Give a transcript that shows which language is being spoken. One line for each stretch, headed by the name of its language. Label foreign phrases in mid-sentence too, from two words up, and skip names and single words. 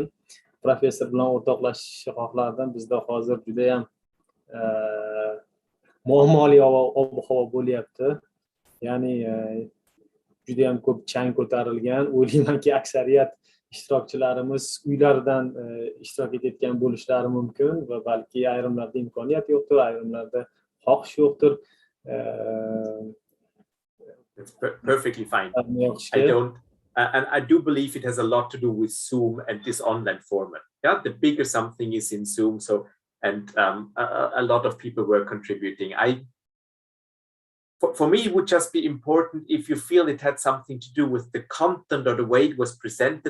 Uzbek: Professor bilan o'rtoqlashishni xohlardim. Bizda hozir juda ham muammoli ob-havo bo'lyapti. Ya'ni juda ham ko'p chang ko'tarilgan. O'ylaymanki aksariyat ishtirokchilarimiz uylaridan ishtirok etayotgan bo'lishlari mumkin va balki ayrimlarda imkoniyat yo'qdir, ayrimlarda xohish yo'qdir.
English: It's perfectly fine. I don't, and I do believe it has a lot to do with Zoom and this online format. Yeah, the bigger something is in Zoom, so and a lot of people were contributing. For me, it would just be important if you feel it had something to do with the content or the way it was presented.